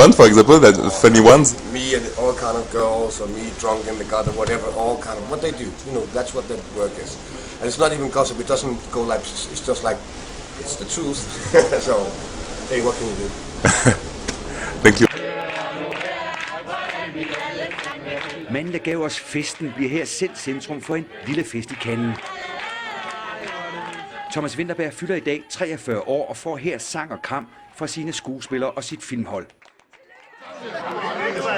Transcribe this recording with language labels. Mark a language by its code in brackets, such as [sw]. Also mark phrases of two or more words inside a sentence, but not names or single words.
[en] one, for example, that funny ones? Me and all kind of girls, or me drunk in the gutter, whatever, all kind of, what they do. You know, that's what their work is. And it's not even gossip, it doesn't go like, it's just like, it's the truth. So, hey, what can you do? Thank you. [da] Manden, der gav os festen, bliver her selv centrum for en lille fest i Cannes. Thomas Vinterberg fylder i dag 43 år og får her sang og kram fra sine skuespillere og sit filmhold.